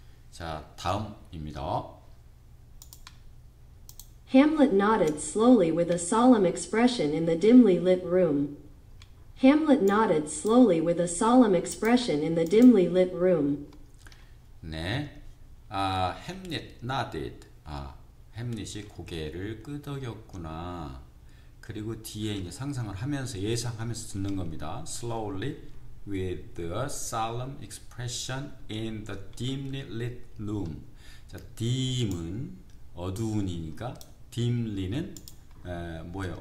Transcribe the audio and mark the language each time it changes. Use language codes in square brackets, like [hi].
[ko] 자, 다음입니다. [en] Hamlet nodded slowly with a solemn expression in the dimly lit room. Hamlet nodded slowly with a solemn expression in the dimly lit room. 네, Hamlet nodded. [ko] 햄릿이 고개를 끄덕였구나. 그리고 뒤에 이제 상상을 하면서 예상하면서 듣는 겁니다. [en] Slowly with a solemn expression in the dimly lit room. [ko] 자, dim은 어두운이니까 dimly는 뭐예요?